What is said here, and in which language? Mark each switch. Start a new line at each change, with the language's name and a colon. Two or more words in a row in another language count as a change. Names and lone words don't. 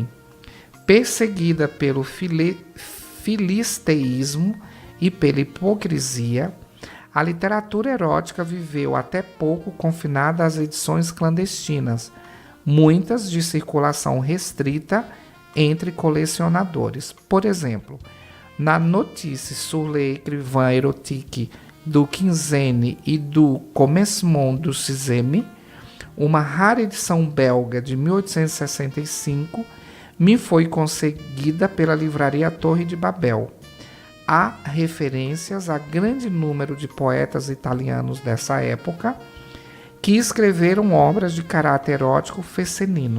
Portuguese: Perseguida pelo filisteísmo e pela hipocrisia, a literatura erótica viveu até pouco confinada às edições clandestinas, muitas de circulação restrita entre colecionadores. Por exemplo, na Notice sur l'écrivain érotique do Quinzaine e do Commencement du Sixième, uma rara edição belga de 1865, me foi conseguida pela livraria Torre de Babel. há referências a grande número de poetas italianos dessa época que escreveram obras de caráter erótico fecenino.